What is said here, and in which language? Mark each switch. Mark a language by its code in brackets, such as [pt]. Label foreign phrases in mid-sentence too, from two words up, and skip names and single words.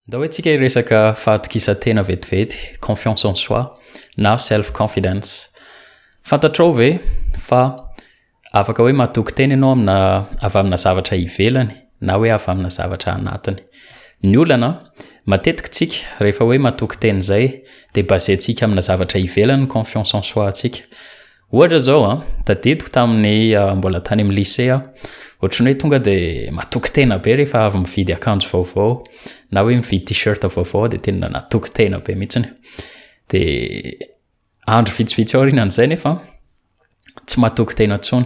[mg] Da hoe tsika resaka fahatokisa-tena vetivety, [fr] confiance en soi na [en] self confidence. [mg] Fantatrao ve fa afaka hoe mahatoky tena ianao avy amina zavatra ivelany na hoe avy amina zavatra anatiny. Ny olana matetika tsika rehefa hoe mahatoky tena izay dia basentsika amina zavatra ivelany [fr] confiance en soi [mg] tsika. Ohatra zao tadidiko tamin'ny mbola tany amin'ny lycée ohatrany hoe tonga dia mahatoky tena be rehefa avy mividy akanjo vaovao na hoe mividy t-shirt vaovao dia tena nahatoky tena be mihitsiny. Dia andro vitsivitsy aorianan'izay nefa tsy mahatoky tena intsony.